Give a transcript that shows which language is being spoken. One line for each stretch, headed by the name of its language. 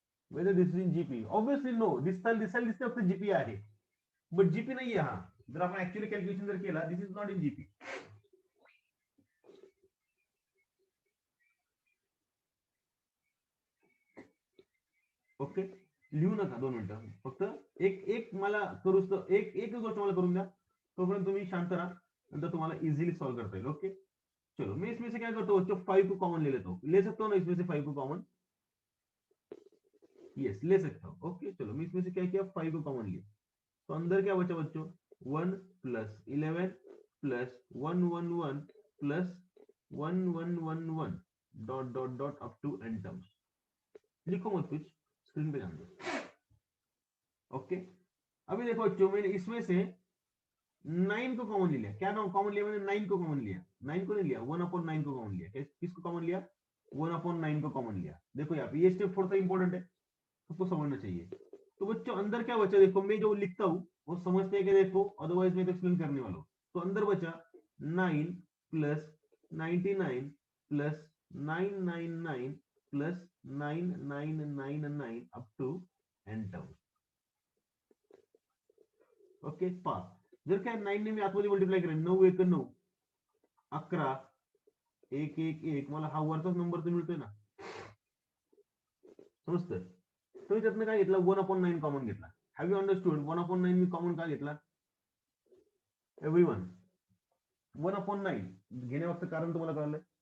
English: whether this is in GP obviously no
Marathi: दिसते फक्त GP आहे बट GP नाहीये हा. जर आपण ऍक्च्युअली कॅल्क्युलेशन जर केला
English: This is not in GP.
Marathi: Okay लिहू नका 2 मिनिटं फक्त एक मला करूच तर एक गोष्ट मला करून द्या तोपर्यंत तुम्ही शांत राहा नंतर तुम्हाला इझिली सॉल्व करता येईल.
Hindi: ओके चलो मैं इसमें से क्या करता हूँ 5 को कॉमन ले लेता हूँ. ले सकता हूँ ना इसमें से 5 को कॉमन. यस ले सकता हूँ. ओके चलो मैं इसमें से क्या किया 5 को कॉमन लिया तो अंदर क्या बचा बच्चों 1 plus 11 plus 111 plus 1111 dot dot dot up to N terms. लिखो मत कुछ स्क्रीन पे ध्यान दो. ओके अभी देखो बच्चों मैंने इसमें से 9 को कॉमन लिया. क्या नाम कॉमन लिया मैंने 9 को कॉमन लिया. 9 को नहीं लिया 1/9 को कॉमन लिया. किसको कॉमन लिया 1/9 को कॉमन लिया. देखो यहाँ पे ये स्टेप थोड़ा सा इंपॉर्टेंट है उसको समझना चाहिए. तो बच्चों अंदर क्या बचा देखो मैं जो लिखता हूँ वो समझते हैं कि देखो अदरवाइज मैं तो एक्सप्लेन करने वाला हूँ. तो अंदर बचा 9 plus 99 plus 999 plus 9999 up to N terms.
Marathi: Okay पहा जर काय 9 ने मी आतमध्ये मल्टिप्लाय करेन 9 1 9 11 1 1 1 मला हा वरचाच नंबर तर मिळतोय ना समजतं. तुम्ही त्यातनं काय घेतला 1/9 कॉमन घेतला.
English: have you understood
Marathi: 1/9 मी common का घेतला एव्हरीवन 1/9 घेण्यामागचं कारण तुम्हाला कळलंय.